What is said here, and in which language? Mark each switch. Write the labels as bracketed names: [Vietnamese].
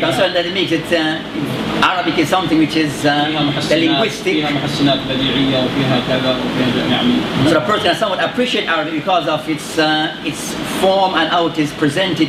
[English] Concerned that it makes it Arabic is something which is linguistic. [Arabic] فيها محسنات بديعية وفيها كذا وفيها يعني. [English] So the person can somewhat appreciate Arabic because of its form and how it is presented.